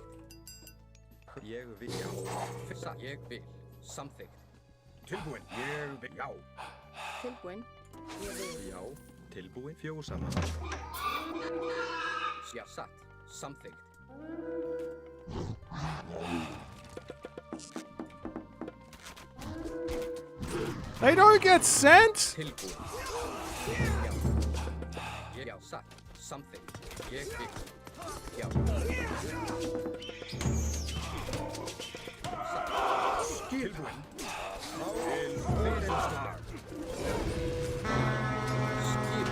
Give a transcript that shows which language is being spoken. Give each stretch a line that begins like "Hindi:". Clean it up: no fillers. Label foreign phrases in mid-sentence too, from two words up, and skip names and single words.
Icelandic: Ég vil, já. Satt. Ég vil. Samþykkt. Tilbúin. Ég vil. Já. Tilbúinn. Ég vil. Já, tilbúinn, fjósamann. Já. Satt. Samþykkt.
English: They don't get sent?
Icelandic: Tilbúin. samþykkt. Ég vil. Já. Tilbúin. Fyrir slag. Skip.